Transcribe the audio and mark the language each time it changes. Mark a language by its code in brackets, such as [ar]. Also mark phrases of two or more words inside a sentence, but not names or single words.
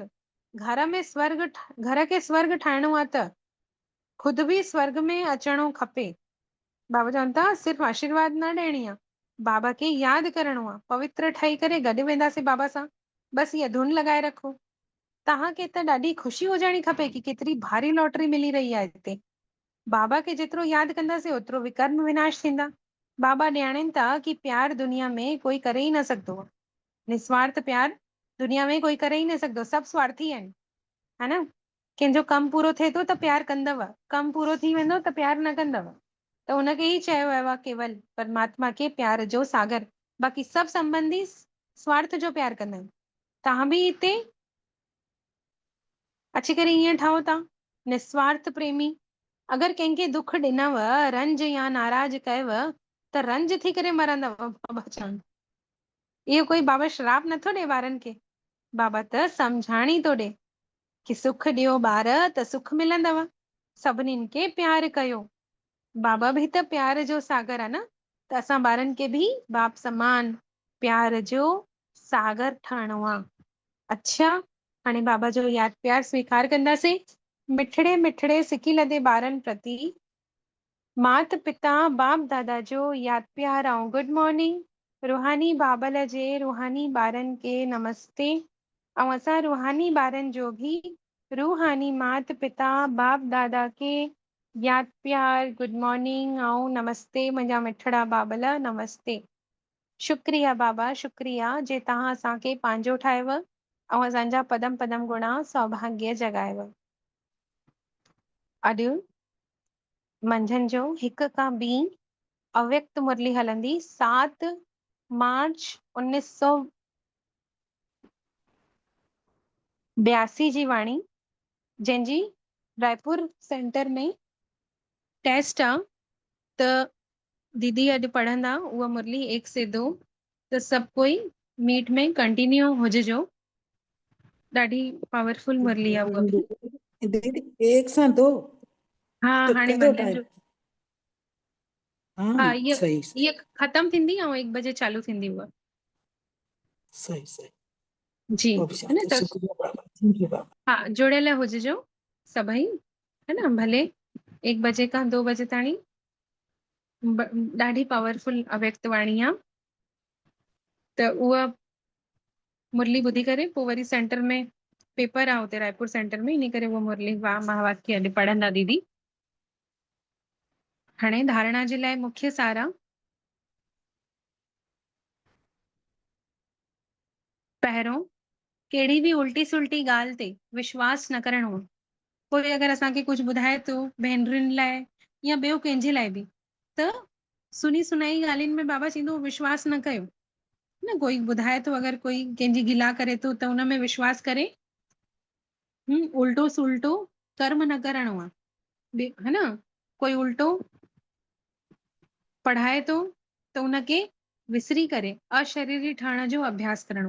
[sd] घर में स्वर्ग, घर खे स्वर्ग ठाहिणो आहे त खुद बि स्वर्ग में अचणो खपे। बाबा चवनि था सिर्फ़ु आशीर्वाद न ॾियणी आहे, बाबा खे यादि करणो आहे, पवित्र ठही करे गॾु वेंदासीं बाबा सां। बसि इहा धुन लॻाए रखो। तव्हांखे त ॾाढी ख़ुशी हुजणी खपे कि केतिरी भारी लॉटरी मिली रही आहे हिते। बाबा खे जेतिरो यादि कंदासीं ओतिरो विकर्म विनाश थींदा। बाबा ॼाणनि था कि प्यार दुनिया में कोई करे ई न सघंदो आहे, निस्वार्थ प्यार दुनिया में कोई करे ई न सघंदो, सभु स्वार्थी आहिनि, है न। कंहिंजो कमु पूरो थिए थो त प्यार कंदव, कमु पूरो थी वेंदो त प्यार न कंदव। त हुनखे ई चयो वियो आहे केवल परमात्मा खे प्यार जो सागर, बाक़ी सभु संबंधी स्वार्थ जो प्यार कंदा आहिनि। तव्हां बि हिते अची करे ईअं ठहो था निस्वार्थ प्रेमी। अगरि कंहिंखे दुख ॾिनव, रंज या नाराज़ कयव त रंज थी करे मरंदव। बाबा चवनि इहो कोई बाबा श्राप नथो ॾे ॿारनि खे, बाबा त सम्झाणी थो ॾे कि सुख ॾियो ॿार त सुख मिलंदव, सभिनीनि खे प्यार कयो। बाबा बि त प्यार जो सागर आहे न, त असां ॿारनि खे बि बाप समान प्यार जो सागर ठहणो आहे। अच्छा, हाणे बाबा जो यादि प्यार स्वीकार कंदासीं। मिठड़े मिठड़े सिकी लदे ॿारनि प्रति मात पिता बाप दादा जो यादि प्यार ऐं [en] good morning. [sd] रूहानी बाबल जे रूहानी ॿारनि खे नमस्ते, ऐं असां रूहानी ॿारनि जो बि रूहानी मात पिता बाप दादा खे यादि प्यार [en] good morning [sd] ऐं नमस्ते। मुंहिंजा मिठड़ा बाबल नमस्ते। शुक्रिया बाबा, शुक्रिया जे तव्हां असांखे पंहिंजो ठाहियव ऐं असांजा पदम पदम गुणा सौभाग्य जगायव। अॼु मंझंदि जो 1 खां 2 अव्यक्त मुरली हलंदी। 7 मार्च 1982 जी वाणी, जंहिंजी रायपुर सेंटर में टेस्ट आहे। त दीदी अॼु पढ़ंदा उहा मुरली 1 से 2, त सभु कोई मीट में कंटिन्यू हुजिजो। ॾाढी पावरफुल मुरली आहे उहा बि। दीदी 1 सां 2 हा तो हाणे केॾो मंझंदि टाइम? जो हा इहा सही सही इहा ख़तम थींदी ऐं 1 बजे चालू थींदी उहा। सही सही। जी [hi] वो भी [sd] है न। चाहते, त शुक्रिया बाबा, [en] thank you [sd] बाबा। हा जुड़ियल हुजिजो सभई, है न। भले 1 बजे खां 2 बजे ताणी ॾाढी पावरफुल अव्यक्त वाणी आहे। त उहा मुरली ॿुधी करे पोइ वरी सेंटर में पेपर आहे हुते रायपुर सेंटर में, इन करे उहा मुरली महावाक्य अॼु पढ़ंदा दीदी। हाणे धारणा जे लाइ मुख्य सार आहे। पहिरों, कहिड़ी बि उल्टी सुल्टी ॻाल्हि ते विश्वास न करणो आहे। कोई अगरि असांखे कुझु ॿुधाए थो भेनरुनि लाइ या ॿियो कंहिंजे लाइ बि, त सुनी सुनाई ॻाल्हियुनि में बाबा चईंदो विश्वास न कयो। न कोई ॿुधाए थो अगरि कोई कंहिंजी गिला करे थो त उन में विश्वास करे उल्टो सुल्टो कर्म न करणो आहे, है न। कोई उल्टो पढ़ाए थो त उनखे विसरी करे अशरीरी ठहण जो अभ्यास करणो।